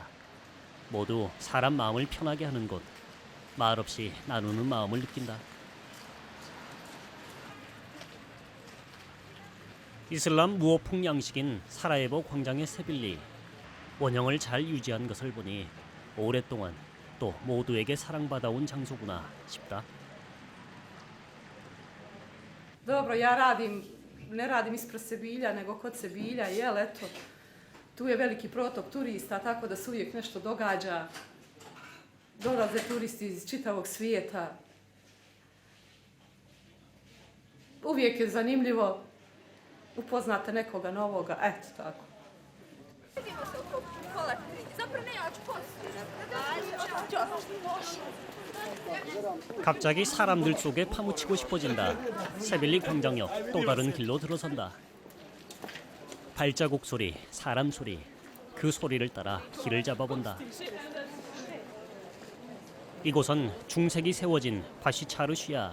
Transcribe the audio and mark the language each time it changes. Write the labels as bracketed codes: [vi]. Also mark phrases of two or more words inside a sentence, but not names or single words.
[ko] 모두 사람 마음을 편하게 하는 곳, 말없이 나누는 마음을 느낀다. 이슬람 무호풍 양식인 사라예보 광장의 세빌리, 원형을 잘 유지한 것을 보니 오랫동안 또 모두에게 사랑받아온 장소구나 싶다. [bs] Dobro, ne radim ispred Sebilja, nego kod Sebilja, jel, eto, tu je veliki protok turista, tako da se uvijek nešto događa. Dolaze turisti iz čitavog svijeta. Uvijek je zanimljivo, upoznate nekoga novoga, eto tako. Vidimo se oko pola 3. Zapravo ne, ja ću poslije. [ko] 갑자기 사람들 속에 파묻히고 싶어진다. 세빌리 광장역 또 다른 길로 들어선다. 발자국 소리, 사람 소리, 그 소리를 따라 길을 잡아본다. 이곳은 중색이 세워진 바시차르시아.